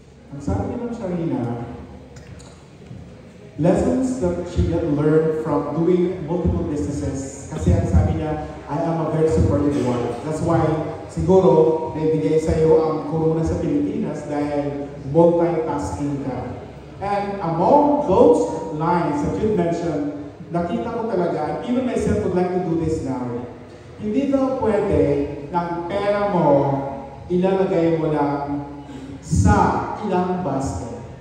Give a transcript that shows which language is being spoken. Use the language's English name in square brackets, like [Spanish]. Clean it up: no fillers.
[Filipino] Ang sabi ng Sharina, [English] lessons that she had learned from doing multiple businesses. [Filipino] Kasi ang sabi niya, [English] I am a very supportive one. That's why [Filipino] siguro naibigay sa iyo ang corona sa Pilipinas dahil multitasking ka. [English] And among those lines that you mentioned, [Filipino] nakita ko talaga, [English] and even myself would like to do this now. [Filipino] Hindi daw pwede ng pera mo ilalagay mo lang sa ilang basket.